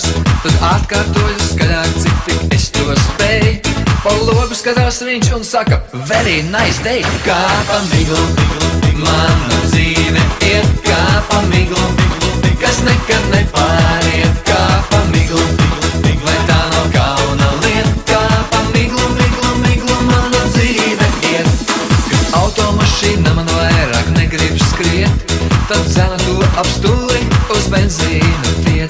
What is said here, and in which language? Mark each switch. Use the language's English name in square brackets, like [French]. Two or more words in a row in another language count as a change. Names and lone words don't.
[Latvian] Tad atkārtoju skaļāk, cik tik es to spēju. Pa logu skatās viņš un saka, [English] very nice day. [Latvian] Kā pa miglu, mana dzīve iet, kā pa miglu, kas nekad nepāriet, kā pa miglu. Vai tā nav kauna lieta, kā pa miglu, miglu, miglu, mana dzīve iet. Kad automašīna man vairāk negrib skriet, tad dzena to apstūri uz benzīnu tiet.